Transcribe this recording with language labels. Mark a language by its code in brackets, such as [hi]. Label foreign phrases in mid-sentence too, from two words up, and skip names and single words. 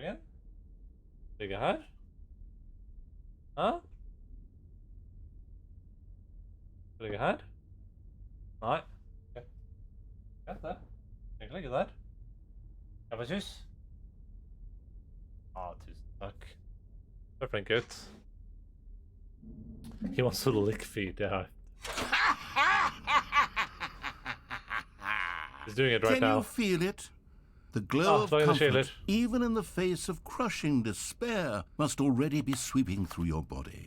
[no] Okay. Ligge her? Ja? Skal ligge her? Nei. Ok. Greit det. Jeg kan ligge der. Jeg får kyss. Tusen takk. Du er flink ut. [en] He wants to lick feet, yeah. He's doing it right now. Can you feel it? The glow of comfort, even in the face of crushing despair, must already be sweeping through your body.